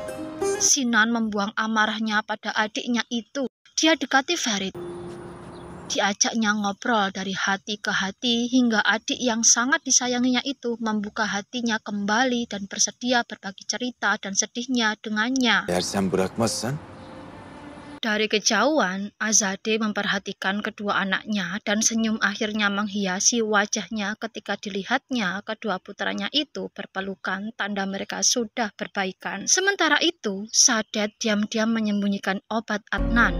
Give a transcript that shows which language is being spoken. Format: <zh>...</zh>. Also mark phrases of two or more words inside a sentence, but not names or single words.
<id>Sinan membuang amarahnya pada adiknya itu. Dia dekati Ferit. Diajaknya ngobrol dari hati ke hati hingga adik yang sangat disayanginya itu membuka hatinya kembali dan bersedia berbagi cerita dan sedihnya dengannya.</id> <tr>Eğer sen bırakmazsan...</tr> <id>Dari kejauhan, Azadeh memperhatikan kedua anaknya dan senyum akhirnya menghiasi wajahnya ketika dilihatnya kedua putranya itu berpelukan, tanda mereka sudah berbaikan. Sementara itu, Sadet diam-diam menyembunyikan obat Adnan.</id>